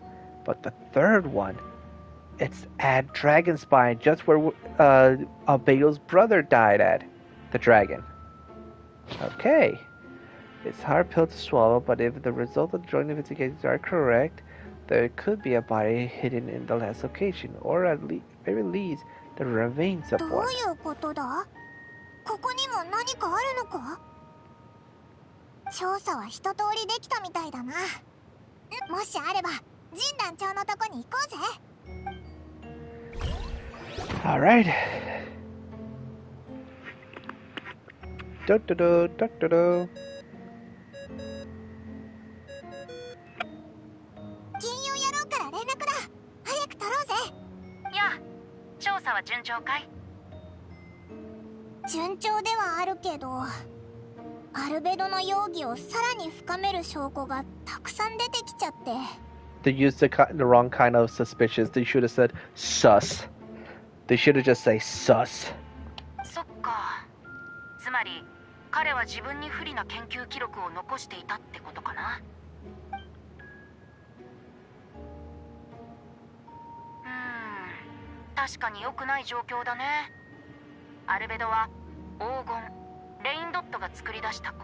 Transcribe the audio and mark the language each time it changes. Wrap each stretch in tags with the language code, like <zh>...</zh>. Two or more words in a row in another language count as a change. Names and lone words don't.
<en>But the third one, it's at Dragonspine, just where Albedo's brother died at, the dragon. Okay. It's a hard pill to swallow, but if the results of the joint investigations are correct, there could be a body hidden in the last location, or at very least, the remains of</en> <ja>どう</ja> <en>one.</en> <ja>いうことだ？ここにも何かあるのか？調査は一通りできたみたいだな。もしあれば、ジン団長のとこに行こうぜ。</ja> <en>Alright. Do-do-do, do-do-do.</en> <ja>金融野郎から連絡だ。早く取ろうぜ。やあ、調査は順調かい？順調ではあるけど、アルベドの容疑をさらに深める証拠がたくさん出てきちゃって。</ja> <en>They used the wrong kind of suspicious. They should have said sus. They should have just said sus.</en> <ja>そっか。つまり彼は自分に不利な研究記録を残していたってことかな。確かに良くない状況だね。アルベドは黄金レインドットが作り出した子。</ja>